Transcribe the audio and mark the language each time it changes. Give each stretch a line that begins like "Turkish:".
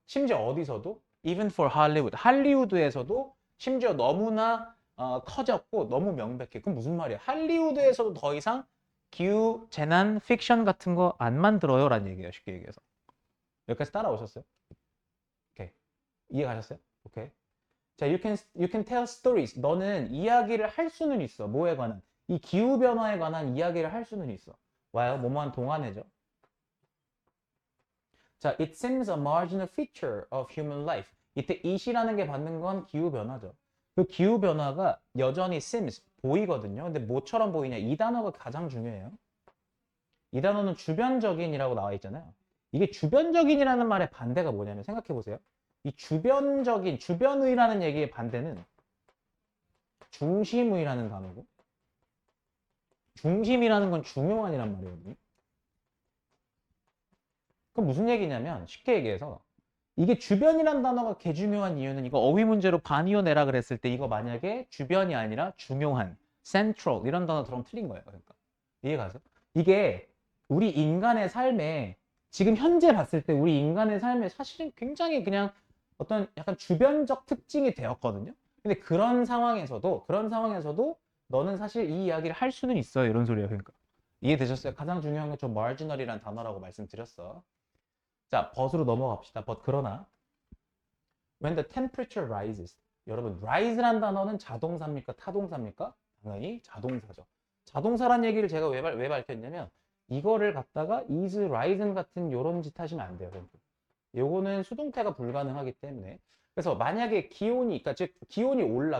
Korean: 심지어 어디서도
English: even for Hollywood.
Korean: 할리우드에서도 심지어 너무나 커졌고 너무 명백해. 그럼 무슨 말이야? 할리우드에서도 더 이상 기후 재난 픽션 같은 거 안 만들어요 라는 얘기예요. 쉽게 얘기해서. 여기까지 따라오셨어요? 오케이. 이해 가셨어요? 오케이. 자,
English: you can tell stories.
Korean: 너는 이야기를 할 수는 있어. 뭐에 관한? 이 기후 변화에 관한 이야기를 할 수는 있어. 와요? 뭐뭐한 동안이죠. 자,
English: it seems a marginal feature of human life.
Korean: 이때 it이라는 게 받는 건 기후 변화죠. 그 기후 변화가 여전히 seems 보이거든요. 근데 뭐처럼 보이냐? 이 단어가 가장 중요해요. 이 단어는 주변적인이라고 나와 있잖아요. 이게 주변적인이라는 말의 반대가 뭐냐면 생각해 보세요. 이 주변적인, 주변의라는 얘기의 반대는 중심의라는 단어고 중심이라는 건 중요한이란 말이거든요. 그럼 무슨 얘기냐면 쉽게 얘기해서 이게 주변이란 단어가 개 중요한 이유는 이거 어휘 문제로 반이어내라 그랬을 때 이거 만약에 주변이 아니라 중요한, central 이런 단어 들어오면 틀린 거예요. 그러니까 이해가세요? 이게 우리 인간의 삶에 지금 현재 봤을 때 우리 인간의 삶에 사실은 굉장히 그냥 어떤 약간 주변적 특징이 되었거든요. 근데 그런 상황에서도 너는 사실 이 이야기를 할 수는 있어요. 이런 소리예요. 그러니까 이해되셨어요? 가장 중요한 건 좀 marginal이라는 단어라고 말씀드렸어. 자, but으로 넘어갑시다.
English: but
Korean: 그러나
English: when the temperature rises.
Korean: 여러분, rise란 단어는 자동사입니까? 타동사입니까? 당연히 자동사죠. 자동사란 얘기를 제가 왜 밝혔냐면 이거를 갖다가 is, risen 같은 요런 짓 하시면 안 돼요. 요거는 수동태가 불가능하기 때문에 그래서 만약에 기온이 그러니까 즉 기온이 올라.